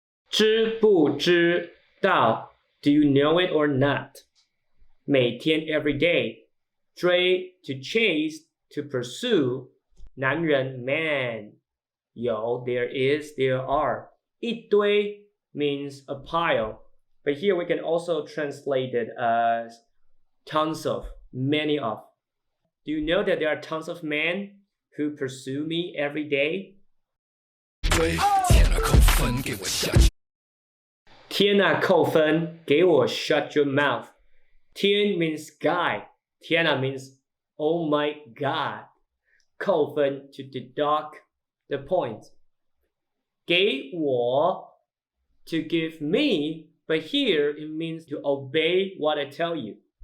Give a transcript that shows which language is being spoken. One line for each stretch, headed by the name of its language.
Chinese: 知不知道
English: do you know it or not每天 every day 追 to chase to pursue 男人 man 有 there is there are 一堆 means a pile, but here we can also translate it as tons of, many of. Do you know that there are tons of men who pursue me every day?
Chinese: 天啊扣分给我
English: Shut。
Chinese: 天啊扣分给我
English: Shut your mouth. 天 means sky. 天啊 means oh my god. 扣分 to deduct the point. 给我 to give me, but here it means to obey what I tell you.